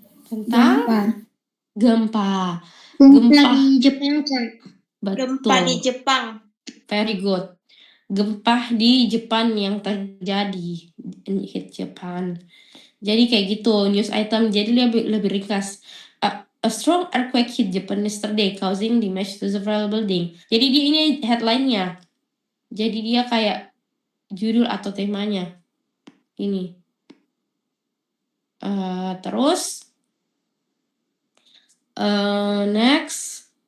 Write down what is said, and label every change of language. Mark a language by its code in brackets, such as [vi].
[id] Tentang gempa. Gempa di Jepang, Kak. Betul. Gempa di Jepang. [en] Very good. [id] Gempa di Jepang yang terjadi, [en] hit Japan. [id] Jadi kayak gitu news item, jadi lebih ringkas. [en] A strong earthquake hit Japan yesterday, causing damage to several building. [id] Jadi ini headline-nya. Jadi dia kayak judul atau temanya. Ini. Terus next.